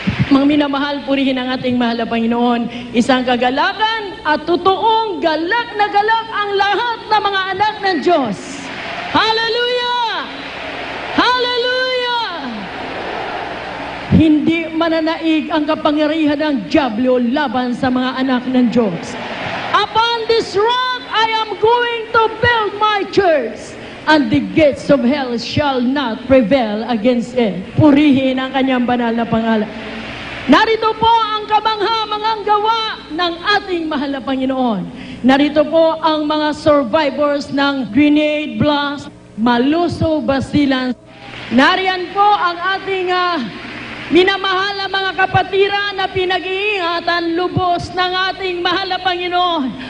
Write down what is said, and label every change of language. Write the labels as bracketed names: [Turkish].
[Filipino] Mga minamahal, purihin ang ating mahal na Panginoon. Isang kagalakan at totoong galak na galak ang lahat ng mga anak ng Diyos. Hallelujah! Hallelujah! Hindi mananaig ang kapangyarihan ng diablo laban sa mga anak ng Diyos. [English] Upon this rock I am going to build my church, and the gates of hell shall not prevail against it. [Filipino] Purihin ang kanyang banal na pangalan. Narito po ang kabangha-mangang gawa ng ating mahal na Panginoon. Narito po ang mga survivors ng grenade blast, Maluso, Basilan. Nariyan po ang ating minamahal na mga kapatiran na pinag-iingatan lubos ng ating mahal na Panginoon.